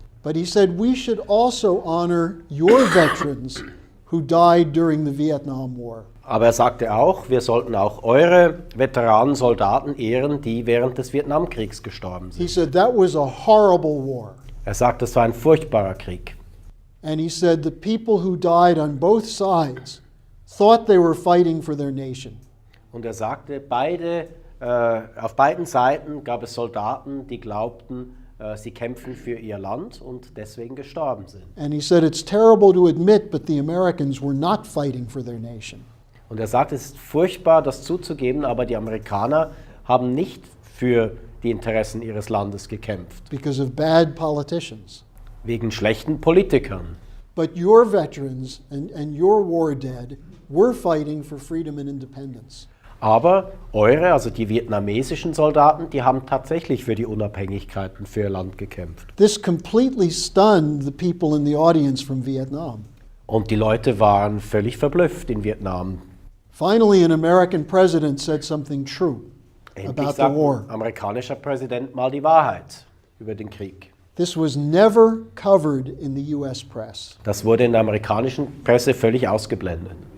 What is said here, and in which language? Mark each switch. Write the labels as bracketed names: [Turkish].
[English] But he said, we should also honor your veterans who died during the Vietnam War. [German] Aber er sagte auch, wir sollten auch eure Veteranen, Soldaten ehren, die während des Vietnamkriegs gestorben [English] He [German] sind. [English] said, that was a horrible war. [German] Er sagte, es war ein furchtbarer Krieg. [English] And he said the people who died on both sides thought they were fighting for their nation. [German] Und er sagte, auf beiden Seiten gab es Soldaten, die glaubten, sie kämpfen für ihr Land und deswegen gestorben sind. [English] And he said it's terrible to admit, but the Americans were not fighting for their nation. [German] Und er sagte, es ist furchtbar, das zuzugeben, aber die Amerikaner haben nicht für die Interessen ihres Landes gekämpft. [English] Because of bad politicians. [German] Wegen schlechten Politikern. [English] But your veterans and your war dead were fighting for freedom and independence. [German] Aber also die vietnamesischen Soldaten, die haben tatsächlich für die Unabhängigkeit und für ihr Land gekämpft. [English] This completely stunned the people in the audience from Vietnam. [German] Und die Leute waren völlig verblüfft in Vietnam. [English] Finally, an American president said something true [German] Endlich [English] about the [German] sagt [English] war. [German] ein amerikanischer Präsident mal die Wahrheit über den Krieg. [English] This was never covered in the US press. [German] Das wurde in der amerikanischen Presse völlig ausgeblendet.